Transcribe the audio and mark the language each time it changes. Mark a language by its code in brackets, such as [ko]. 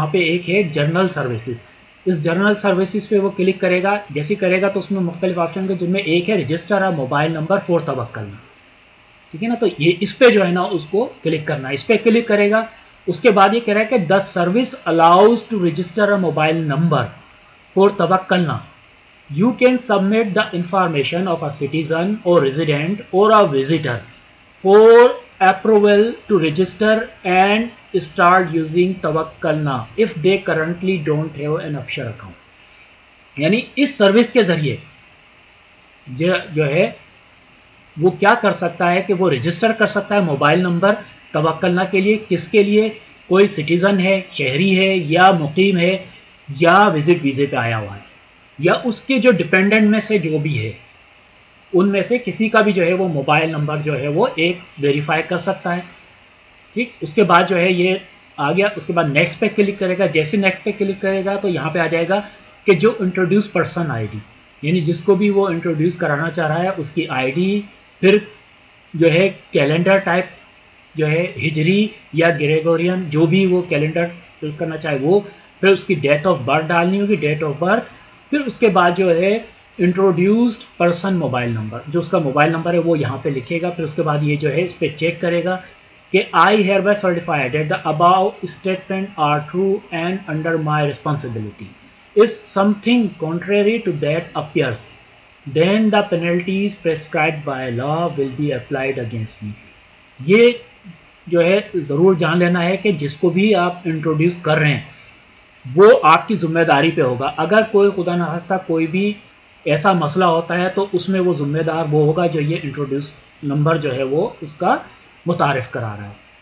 [ur] وہاں پہ ایک ہے جنرل سروسز. اس جنرل سروسز پہ وہ کلک کرے گا. جیسے کرے گا تو اس میں مختلف آپشن کے جن میں ایک ہے رجسٹر ا موبائل نمبر فور توکلنا، ٹھیک ہے نا. تو یہ اس پہ جو ہے نا اس کو کلک کرنا ہے. اس پہ کلک کرے گا. اس کے بعد یہ کہہ رہا ہے کہ [en] the service allows to register a mobile number for Tawakkalna. You can submit the information of a citizen or resident or a visitor for approval to register and start using Tawakkalna if they currently don't have an Absher account. [ur] یعنی اس service کے ذریعے جو ہے وہ کیا کر سکتا ہے کہ وہ رجسٹر کر سکتا ہے موبائل نمبر توکلنا کے لیے. کس کے لیے؟ کوئی سٹیزن ہے، شہری ہے یا مقیم ہے یا وزٹ ویزے پہ آیا ہوا ہے یا اس کے جو ڈپینڈنٹ میں سے جو بھی ہے ان میں سے کسی کا بھی جو ہے وہ موبائل نمبر جو ہے وہ ایک ویریفائی کر سکتا ہے. ٹھیک. اس کے بعد جو ہے یہ آ گیا. اس کے بعد نیکسٹ پہ کلک کرے گا. جیسے نیکسٹ پہ کلک کرے گا تو یہاں پہ آ جائے گا کہ جو انٹروڈیوس پرسن آئی ڈی، یعنی جس کو بھی وہ انٹروڈیوس کرانا چاہ رہا ہے اس کی آئی ڈی، پھر جو ہے کیلنڈر ٹائپ جو ہے ہجری یا گریگورین جو بھی وہ کیلنڈر کرنا چاہے وہ، پھر اس کی ڈیٹ آف برتھ ڈالنی ہوگی، ڈیٹ آف برتھ. پھر اس کے بعد جو ہے انٹروڈیوسڈ پرسن موبائل نمبر، جو اس کا موبائل نمبر ہے وہ یہاں پہ لکھے گا. پھر اس کے بعد یہ جو ہے اس پہ چیک کرے گا کہ [en] I hereby certify that the above statement are true and under my responsibility. If something contrary to that appears, then the penalties prescribed by law will be applied against me. [ur] یہ جو ہے ضرور جان لینا ہے کہ جس کو بھی آپ انٹروڈیوس کر رہے ہیں وہ آپ کی ذمہ داری پہ ہوگا. اگر کوئی خدا نخواستہ کوئی بھی ایسا مسئلہ ہوتا ہے تو اس میں وہ ذمہ دار وہ ہوگا جو یہ انٹروڈیوس نمبر جو ہے وہ اس کا متعارف کرا رہا ہے.